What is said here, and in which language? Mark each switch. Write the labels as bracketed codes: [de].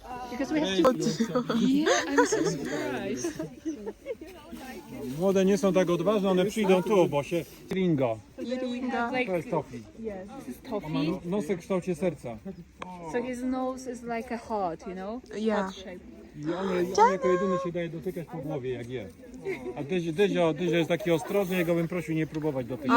[en] Because we have I'm so surprised. [pl] Młode nie są tak odważne, one przyjdą tu, bo się... Ringo. To jest Tofi. On ma nosek w kształcie serca. [en] So his nose is like a heart, Yeah. Heart shape. [pl] I on jako jedyny się daje dotykać po głowie, jak je. A Dyzio jest taki ostrożny, jego bym prosił nie próbować dotykać.